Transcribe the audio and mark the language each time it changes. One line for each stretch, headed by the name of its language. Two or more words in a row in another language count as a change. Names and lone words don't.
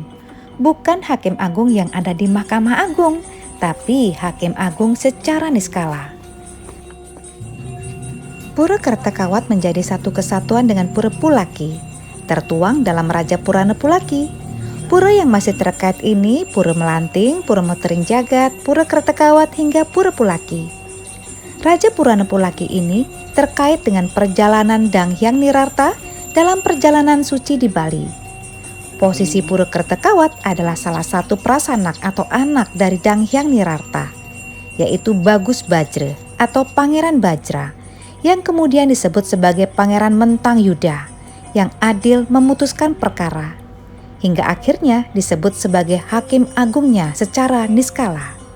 Indonesian: Bukan Hakim Agung yang ada di Mahkamah Agung, tapi Hakim Agung secara niskala. Pura Kertekawat menjadi satu kesatuan dengan Pura Pulaki, tertuang dalam Raja Purana Pulaki. Pura yang masih terkait ini Pura Melanting, Pura Motering Jagat, Pura Kertekawat hingga Pura Pulaki. Raja Purana Pulaki ini terkait dengan perjalanan Dang Hyang Nirarta dalam perjalanan suci di Bali. Posisi Pura Kertekawat adalah salah satu prasanak atau anak dari Dang Hyang Nirarta, yaitu Bagus Bajra atau Pangeran Bajra, yang kemudian disebut sebagai Pangeran Mentang Yuda, yang adil memutuskan perkara, hingga akhirnya disebut sebagai Hakim Agungnya secara niskala.